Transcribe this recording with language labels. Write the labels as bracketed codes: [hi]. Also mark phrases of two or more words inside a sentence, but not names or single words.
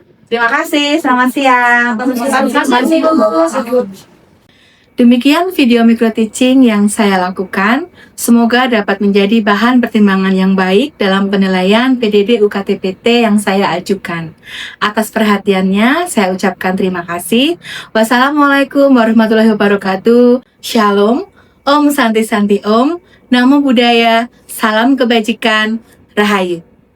[id] Terima kasih, selamat siang. Demikian video micro teaching yang saya lakukan. Semoga dapat menjadi bahan pertimbangan yang baik dalam penilaian PDD UKT-PT yang saya ajukan. Atas perhatiannya, saya ucapkan terima kasih. [ar] والسلام عليكم ورحمة الله وبركاته. [id] Shalom, [sa] Om Santi Santi Om, [pi] Namo Buddhaya, [id] salam kebajikan, Rahayu.